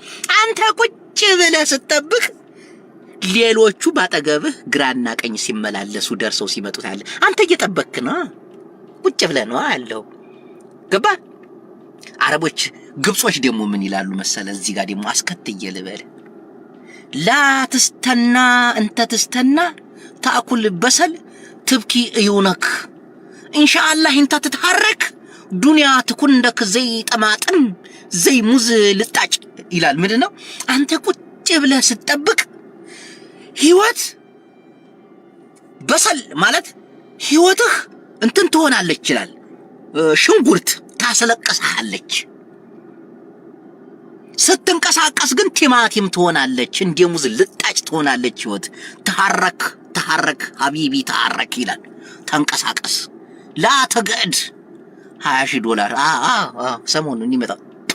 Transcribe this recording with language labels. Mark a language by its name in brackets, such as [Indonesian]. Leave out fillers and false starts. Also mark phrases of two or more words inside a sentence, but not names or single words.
[Amharic] አንተ ቁጭ ብለህ ስትጠብቅ ሌሎቹ ባጠገብህ ግራና ቀኝ ሲመላለሱ ደርሰው ሲመጡ ታያለህ። አንተ እየጠበቅክ ነው፣ ቁጭ ብለህ ነው ያለው። ገባ? አረቦች ግብጾች ደግሞ ምን ይላሉ መሰለ? እዚህ ጋር ደግሞ አስከትዬ ልበል። [Arabic] لا تستنى انت تستنى تاكل بصل تبكي عينيك إن شاء الله انت تتحرك دنيا تكون عندك زي طماطم زي [Amharic] ሙዝ ልጣጭ ይላል። ምንድነው? አንተ ቁጭ ብለህ ስትጠብቅ ህይወት በሰል ማለት ህይወትህ እንትን ትሆናለች ይላል። ሽንጉርት ታስለቀሳለች። ስትንቀሳቀስ ግን ቲማቲም ትሆናለች፣ እንደ ሙዝ ልጣጭ ትሆናለች ህይወት። [Arabic] اتحرك حبيبي اتحرك [Amharic] ይላል። ተንቀሳቀስ። ላ ተገድ $20,000 ሰሞኑን ይመጣ